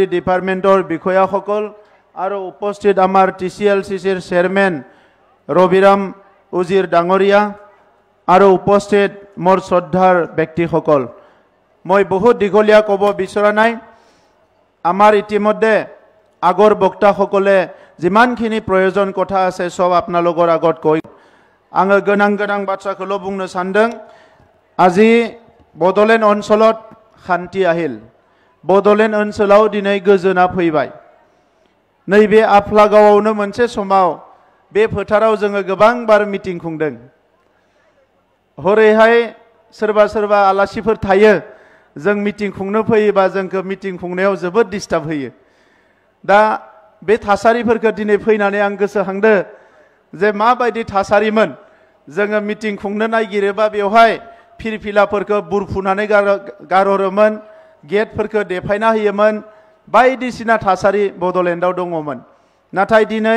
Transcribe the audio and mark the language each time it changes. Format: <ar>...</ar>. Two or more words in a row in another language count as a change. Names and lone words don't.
<as>ডিপাৰ্টমেণ্টৰ বিষয়াসকল আৰু উপস্থিত আমাৰ TCLCCৰ চেয়াৰম্যান ৰবিৰাম উজিৰ ডাঙৰীয়া আৰু উপস্থিত মোৰ শ্ৰদ্ধাৰ ব্যক্তিসকল মই বহুত দীঘলীয়া ক'ব বিচৰা নাই আমাৰ ইতিমধ্যে আগৰ বক্তাসকলে যিমানখিনি প্ৰয়োজন কথা আছে সব আপোনালোকৰ আগত কৈ</as> <brx>आङो गोनां गोनां बाथ्राखौल' बुंनो सानदों</brx> <as>আজি बड'लेण्ड অঞ্চলত শান্তি আহিল</as> <brx>बड'लेण्ड ओनसोलाव दिनै गोजोना फैबाय नैबे आफलागावआवनो मोनसे समाव बे फोथाराव जोङो गोबां बार मिटिं खुंदों हरैहाय सोरबा सोरबा आलासिफोर थायो जों मिटिं खुंनो फैयोबा जोंखौ मिटिं खुंनायाव जोबोद डिस्टार्ब होयो दा बे थासारिफोरखौ दिनै फैनानै आं गोसोखांदो जे माबायदि थासारिमोन जोङो मिटिं खुंनो नागिरोबा बेवहाय फिरफिलाफोरखौ बुरफुनानै गारहरोमोन गेटफोरखौ देफायना होयोमोन बायदिसिना थासारि बड'लेण्डआव दङमोन नाथाय दिनै</brx>